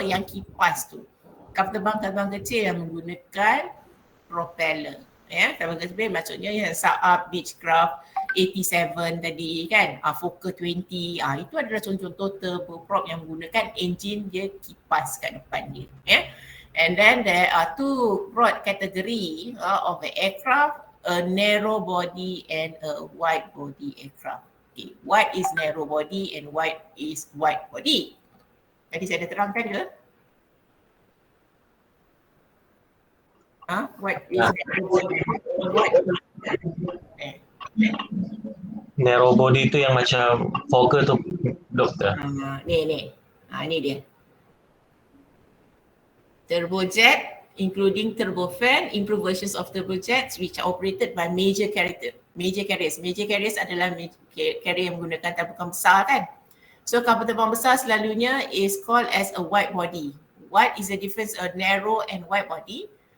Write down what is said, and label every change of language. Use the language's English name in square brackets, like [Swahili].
[Malay] Yang kipas tu. Kapal terbang kecil yang menggunakan propeller. Kapal kecil maksudnya yang sub beechcraft 87 tadi kan, Fokker 20, itu adalah contoh-contoh turboprop yang menggunakan engine dia kipas kat depan dia. [English] And then there are two broad category of an aircraft, a narrow body and a wide body aircraft. Okay, what is narrow body and what is wide body? [Malay] Tadi saya dah terangkan ke? [English] What is narrow body? What? [Malay] Narrow body tu yang macam Fokker tu, doktor. Ni dia. [English] Turbojet, including turbofan, improved versions of turbojets which are operated by major carriers. [Malay] Major carriers adalah carrier yang menggunakan tabung besar kan. [English] So [Malay] kapal terbang besar selalunya [English] is called as a wide body. What is the difference of narrow and wide body?